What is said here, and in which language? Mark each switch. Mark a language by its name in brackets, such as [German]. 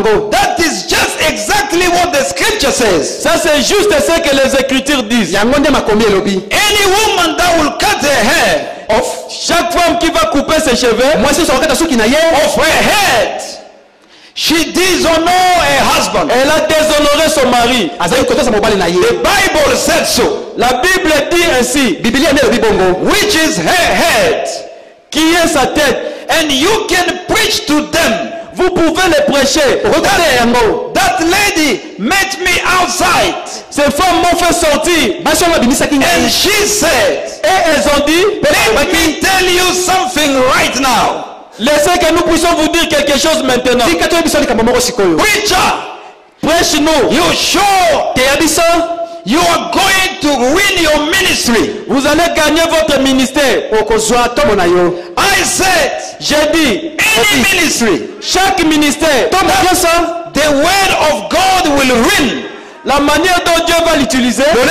[English] That is just exactly what the scripture says. [French] Ça c'est juste ce que les Écritures disent. [English] Any woman that will cut her hair [French] off, chaque femme qui va couper ses cheveux, [English] off her head, she dishonors her husband. [French] Elle a déshonoré son mari. [English] The Bible said so. [French] La Bible dit ainsi. [English] Which is her head, [French] qui est sa tête. [English] And you can preach to them. [French] Vous pouvez les prêcher. [English] That lady met me outside. [French] Ces femmes m'ont fait sortir. [English] And she said, [French] et elles ont dit, [English] let me tell you something right now. [French] Laissez que nous puissions vous dire quelque chose maintenant. [English] Preacher, [French] prêche-nous. [English] You sure you are going to win your ministry? [French] Vous allez gagner votre ministère. [English] I said, [French] j'ai dit, [English] any ministry, [French] chaque ministère, [English] the word of God will win. [French] La manière dont Dieu va l'utiliser,